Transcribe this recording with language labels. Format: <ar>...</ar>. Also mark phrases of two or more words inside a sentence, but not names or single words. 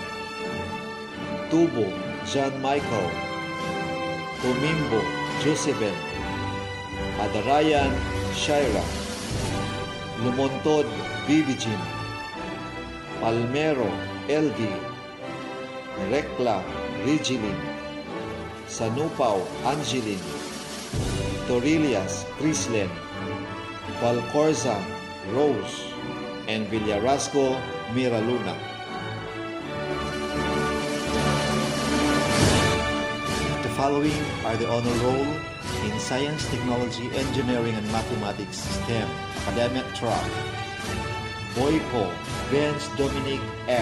<en>Tubo John Michael, Tumimbo Josephine, Adarayan Shaira, Lumontod Bibijin, Palmero LV, Rekla Rigilin, Sanupao Angeline, Torilias Crislen, Valcorza Rose, and Villarasco Miraluna. The following are the honor roll in Science, Technology, Engineering, and Mathematics STEM academic track. Boyko Vince Dominic F.</en>